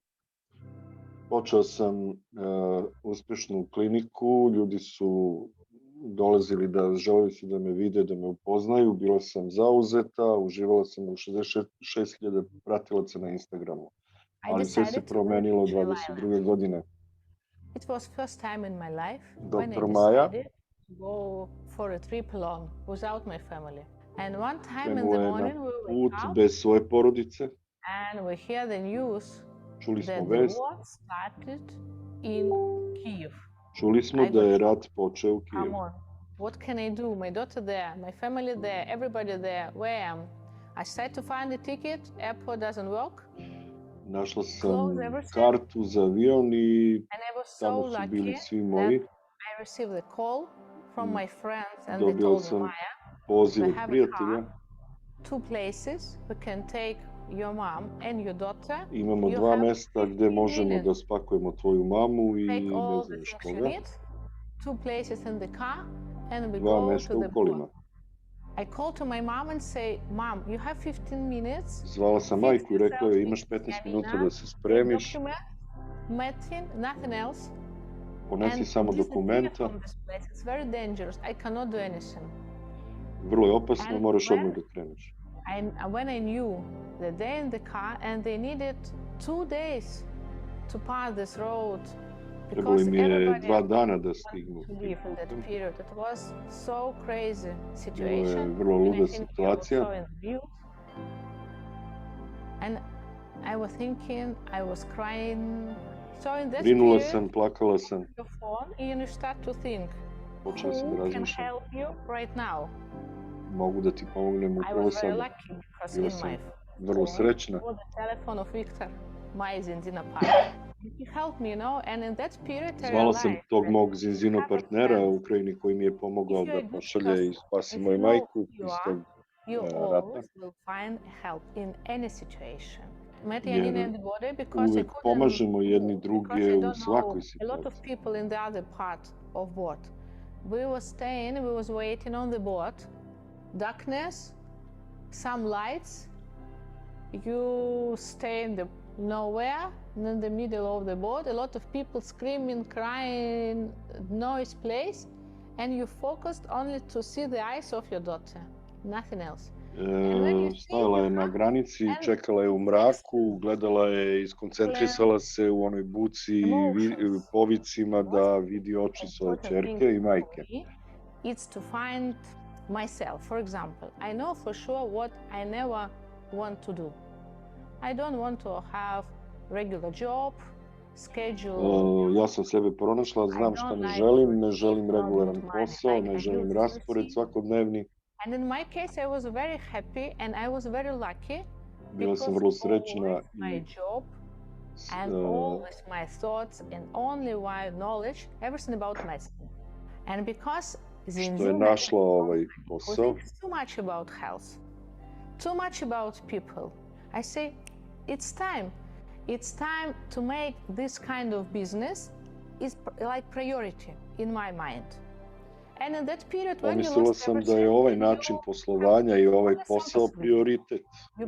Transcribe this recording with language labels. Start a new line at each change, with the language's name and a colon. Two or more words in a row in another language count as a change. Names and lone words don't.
Serbian: Počeo sam uspešnu kliniku, ljudi su dolazili želeli su da me vide, da me upoznaju, bila sam zauzeta, uživala sam u 66.000 pratilaca na Instagramu. Ali sve se promenilo 22. godine.
English: It was first time in my life when I Dr. Maja decided to go for a trip alone without my family. And one time in the
Serbian: krenuo je na
English: morning we put wake up
Serbian: bez svoje porodice.
English: and we hear the news
Serbian: Čuli smo
English: that the
Serbian: vest,
English: war started in Kyiv.
Serbian: čuli smo da je rat počeo u
English: Come
Serbian: Kijevu.
English: on, what can I do? My daughter there, my family there, everybody there. Where am I? Tried to find a ticket, airport doesn't work.
Serbian: Našla sam kartu za avion i tamo su bili svi moji.
English: I received a call from my friends and they
Serbian: Dobio
English: told me,
Serbian: sam
English: Maja,
Serbian: poziv
English: we
Serbian: od
English: have a
Serbian: prijatelja.
English: car, 2 places we can take your mom and your daughter.
Serbian: Imamo
English: You 2 have
Serbian: mesta gde
English: 15
Serbian: možemo
English: minutes.
Serbian: da spakujemo tvoju mamu i
English: Take
Serbian: ne
English: all
Serbian: znam
English: the
Serbian: još
English: things you
Serbian: koga.
English: need, 2 places in the car, and we 2 go
Serbian: mesta
English: to
Serbian: u
English: the
Serbian: kolima.
English: port. I called to my mom and say, Mom, you have 15 minutes.
Serbian: Zvala sam majku i rekla joj imaš 15 minuta da se spremiš.
English: Medicine, nothing else.
Serbian: Ponesi samo dokumenta.
English: It's very dangerous. I cannot do anything.
Serbian: Vrlo je opasno, moraš odmah da kreneš.
English: When I knew that they're in the car and they needed 2 days to pass this road,
Serbian: Trebalo im je 2 dana da stignu.
English: In that period, it was so crazy
Serbian: Bilo je
English: situation.
Serbian: vrlo luda situacija.
English: And I was thinking, I was crying. So in that
Serbian: Brinula
English: period,
Serbian: sam, plakala sam.
English: your phone, and you start to think,
Serbian: Počela sam da
English: who can
Serbian: razmišljam.
English: help you right now?
Serbian: Mogu da ti pomognem
English: I
Serbian: upravo
English: was very
Serbian: sada.
English: lucky because
Serbian: Bila
English: in
Serbian: sam
English: my
Serbian: vrlo srećna.
English: phone, the telephone of Victor, my Zinzino partner, he helped me, you know, and in that period I
Serbian: Zvala sam
English: realized
Serbian: tog
English: that
Serbian: mog Zinzino partnera u Ukrajini koji mi je pomogao da pošalje i spasi moju majku iz tog
English: you
Serbian: rata.
English: always will find help in any situation.
Serbian: Jer uvek pomažemo jedni druge u svakoj
English: A lot of
Serbian: situaciji.
English: people in the other part of boat. We were staying, we was waiting on the boat, darkness, some lights. You stay in the nowhere, in the middle of the boat, a lot of people screaming, crying, noise place, and you focused only to see the eyes of your daughter, nothing else.
Serbian: Stajala je na granici, čekala je u mraku, gledala je, iskoncentrisala se u onoj buci i povicima da vidi oči svoje ćerke i majke.
English: It's to find myself. For example, I know for sure what I never want to do. I don't want to have regular job, schedule.
Serbian: Ja sam sebe pronašla, znam šta ne želim regularan posao, ne želim raspored svakodnevni.
English: And in my case, I was very happy and I was very lucky
Serbian: Bila sam vrlo srećna
English: my
Serbian: i
English: job and always my thoughts and only my knowledge, everything about medicine. And because
Serbian: što je našla ovaj posao,
English: too much about health, too much about people, I say, it's time. It's time to make this kind of business is like priority in my mind. And in that period when
Serbian: pomislila sam da je ovaj način poslovanja i ovaj posao prioritet u